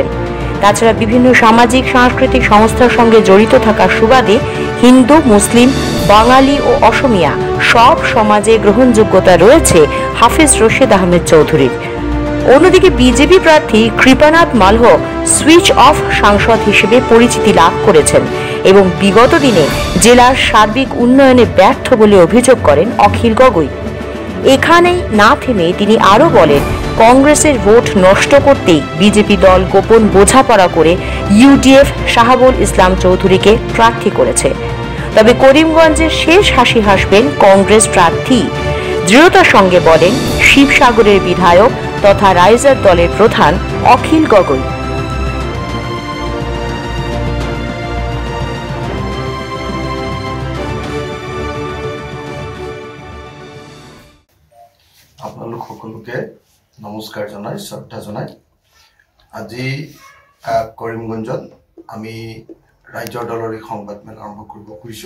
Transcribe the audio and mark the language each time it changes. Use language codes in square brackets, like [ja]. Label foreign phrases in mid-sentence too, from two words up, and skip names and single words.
[bn] তাছাড়া বিভিন্ন সামাজিক সাংস্কৃতিক সংস্থার সঙ্গে জড়িত থাকার সুবাদে হিন্দু, মুসলিম, বাঙালি ও অসমিয়া সব সমাজে গ্রহণযোগ্যতা রয়েছে হাফিজ রশিদ আহমেদ চৌধুরীর। অন্যদিকে বিজেপি প্রার্থী কৃপানাথ মালহ [en] switch off [bn] সাংসদ হিসেবে পরিচিতি লাভ করেছেন এবং বিগত দিনে জেলার সার্বিক উন্নয়নে ব্যর্থ বলে অভিযোগ করেন অখিল গগৈ। এখানেই না থেমে তিনি আরও বলেন, কংগ্রেসের ভোট নষ্ট করতেই বিজেপি দল গোপন বোঝাপড়া করে ইউডিএফ শাহাবুল ইসলাম চৌধুরীকে প্রার্থী করেছে। তবে করিমগঞ্জের শেষ হাসি হাসবেন কংগ্রেস প্রার্থী, দৃঢ়তার সঙ্গে বলেন শিবসাগরের বিধায়ক তথা রাইজার দলের প্রধান অখিল গগৈ। [as] আপোনালোক সকলোকে নমস্কাৰ জনাই শ্ৰদ্ধা জনাই আজি কৰিমগঞ্জত আমি ৰাইজৰ দলৰ এই সংবাদমেল আৰম্ভ কৰিব খুজিছোঁ।